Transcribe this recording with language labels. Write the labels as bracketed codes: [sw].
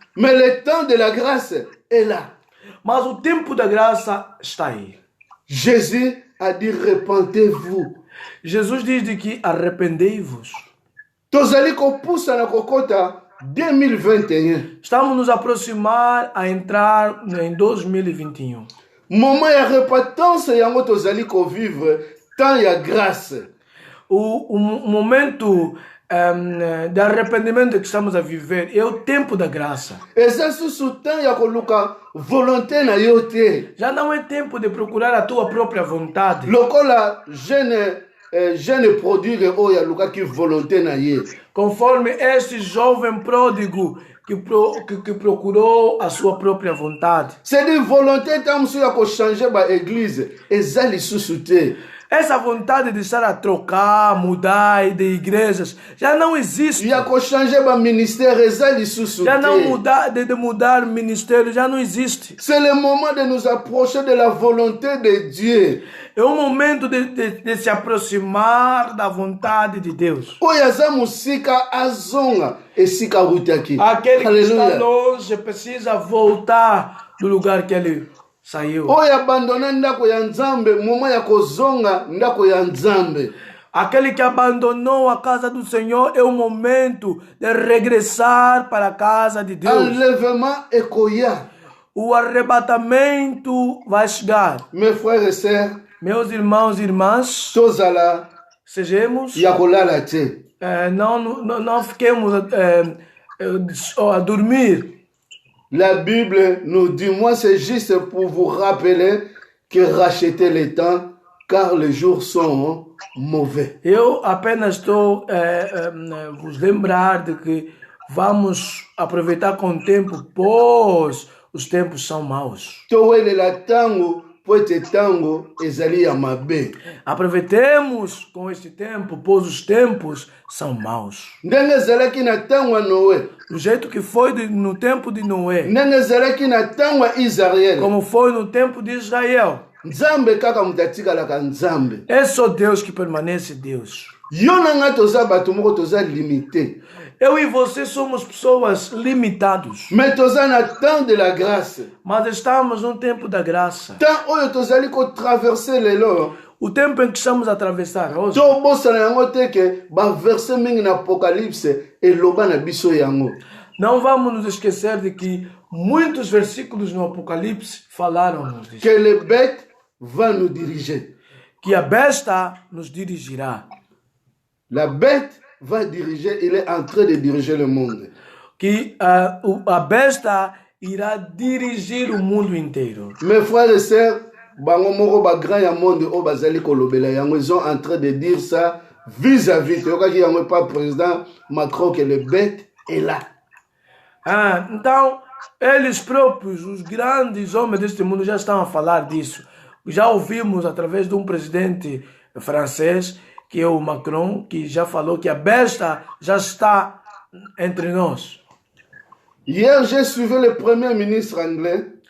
[fr] Mais le temps de la grâce est là. [pt] mas o tempo da graça está aí. [fr] Jésus a dit repentez-vous. [pt] Jesus diz de que arrependei-vos. [ln] Tozali kopusa na kokota 2021. [pt] Estamos nos aproximar a entrar em 2021. [ln] Moment ya repentance yango tozali kovivre temps ya grâce. [pt] O momento de arrependimento que estamos a viver é o tempo da graça. [ln] Eza susu temps ya koluka volonté na yo te. [pt] Já não é tempo de procurar a tua própria vontade. [ln] Lokola jeune prodigue oyo alukaki volonté na ye. [pt] Conforme este jovem pródigo que procurou a sua própria vontade. [fr] C'est dire [ln] volonté ta mosusu ya kochanger ba église eza lisusu te. [pt] Essa vontade de estar a trocar, mudar de igrejas, já não existe. [ln] Ya kochanger ba ministère eza lisusu [pt] Já não [ln] te. [pt] mudar, de mudar ministério, já não existe. [fr] C'est le moment de nous approcher de la volonté de Dieu. [pt] É o momento de se aproximar da vontade de Deus. [ln] Oyo aza mosika azonga esika awutaki. [pt] Aquele que está Alléluia. longe precisa voltar do lugar que ele saiu. [ln] Oyo abandona ndako ya Nzambe moment ya kozonga ndako ya Nzambe. [pt] Aquele que abandonou a casa do Senhor é o momento de regressar para a casa de Deus. [ln] Enlèvement ekoya. [pt] O arrebatamento vai chegar. [fr] Mes frères et sœurs, [pt] Meus irmãos e irmãs, [ln] tozala [pt] sejamos, [ln] ya kolala te. [pt] não fiquemos a dormir. [fr] La Bible nous dit, moi c'est juste pour vous rappeler que rachetez le temps car les jours sont mauvais. [pt] Eu apenas estou vos lembrar de que vamos aproveitar com o tempo, pois os tempos são maus. [ln] Towelela tango po ete tango ezali ya mabe. [pt] Aproveitemos com este tempo, pois os tempos são maus. [ln] Ndenge ezalaki na tango ya Noé, [pt] Do jeito que foi no tempo de Noé, [ln] ndenge ezalaki na tango ya Israel, [pt] como foi no tempo de Israel. [ln] Nzambe kaka moto atikalaka Nzambe. [pt] É só Deus que permanece Deus. [ln] Yo na nga toza bato moko toza limité. [pt] Eu e você somos pessoas limitados, [fr] Mais [ln] toza na [fr] temps de la grâce. [pt] mas estamos num tempo da graça. [ln] Temps oyo tozali kotraverse lelo, [pt] O tempo em que estamos a atravessar hoje, [ln] tobosana yango te ke baverse mingi na Apocalypse eloba na biso yango. [pt] não vamos nos esquecer de que muitos versículos no Apocalipse falaram-nos disso, [fr] Que le bête va nous diriger. [pt] que a besta nos dirigirá, [fr] La bête va diriger, il est en train de diriger le monde. [pt] que a besta irá dirigir o mundo inteiro. [fr] Mes frères et sœurs, [ln] bango moko ba grand ya monde o bazali kolobela yango, [fr] ils sont en train de dire ça vis-à-vis. [ln] Yokaki yango [fr] pas président Macron que le bête est là. [pt] Então, eles próprios, os grandes homens deste mundo, já estão a falar disso. Já ouvimos através de um presidente francês, que é o Macron, que já falou que a besta já está entre nós. [fr] Hier, j'ai suivi le premier ministre anglais.